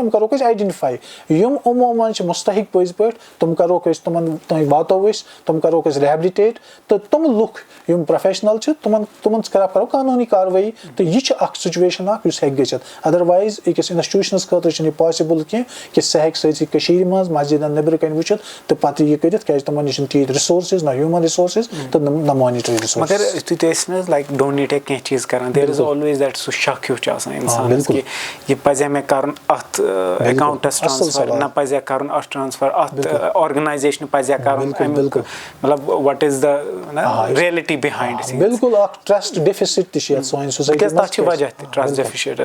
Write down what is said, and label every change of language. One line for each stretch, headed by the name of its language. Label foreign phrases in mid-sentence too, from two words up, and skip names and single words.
Kashmiri: یِم کروکھ أسۍ آیڈنٹِفاے یِم یِمو منٛز چھِ مُستحق پٔزۍ پٲٹھۍ تِم کروکھ أسۍ تِمن تانۍ واتو أسۍ تِم کروکھ أسۍ ریہبلِٹیٹ تہٕ تِم لُکھ یِم پروفیشنل چھِ تِمن خلاف کرو قانوٗنی کاروٲیی تہٕ یہِ چھِ اکھ سُچویشن اکھ یُس ہٮ۪کہِ گٔژھِتھ ادروایز أکِس انسٹِٹیوٗشنس خٲطرٕ چھُنہٕ یہِ پاسِبٕل کینٛہہ کہِ سُہ ہٮ۪کہِ سٲرسٕے کٔشیٖرِ منٛز مسجدن نیبرٕ کَنۍ وٕچھِتھ تہٕ پتہٕ یہِ کٔرِتھ کیازِ تِمن نِش چھِنہٕ تیٖتۍ رِسورسِز نہ
English: human resources
Kashmiri: تہٕ نہ
English: monetary resources
Kashmiri: مگر تُہۍ تہِ ٲسۍ نہٕ حظ لایک ڈونیٹ کینٛہہ چیٖز کران
English: there is always that
Kashmiri: سُہ شک ہیوٗ چھُ آسان اِنسانس کہِ یہِ پزیا مےٚ کرُن اتھ اٮ۪کاونٹس ٹرانسفر نہ پزیا کرُن اتھ ٹرانسفر اتھ آرگنایزیشنہِ پزیا کرُن مطلب
English: what is the reality behind
Kashmiri: بالکل اکھ
English: trust deficit
Kashmiri: تہِ چھِ یتھ سانہِ سوسایٹی منٛز تتھ چھِ وجہ تہِ
English: trust deficit